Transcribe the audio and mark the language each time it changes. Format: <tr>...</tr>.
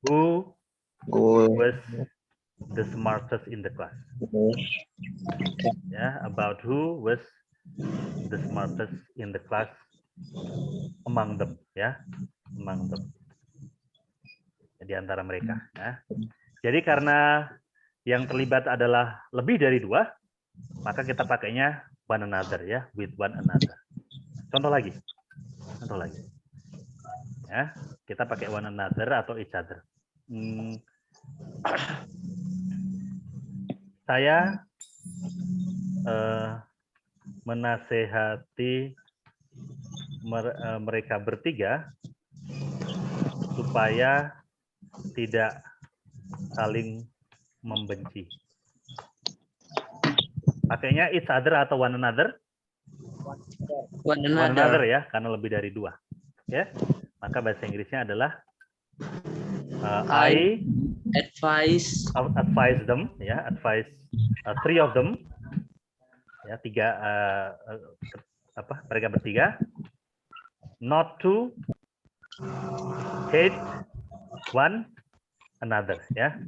<en>who was the smartest in the class. Ya, about who was the smartest in the class among them, ya, among them.</en> <id>Di antara mereka. Ya. Jadi karena yang terlibat adalah lebih dari 2, maka kita pakainya one another ya,</id> <en>with one another.</en> <id>Contoh lagi. Ya, kita pakai one another atau each other. Saya menasehati mereka bertiga supaya tidak saling membenci. Pakainya each other atau one another?</id> <en>One One another another.</en> <id>ya, karena lebih dari 2. Ya, maka bahasa Inggrisnya adalah I</id> <en>advise them, ya, advise 3 of them, ya, 3</en> <id>mereka bertiga,</id> <en>not to hate one another, ya,</en>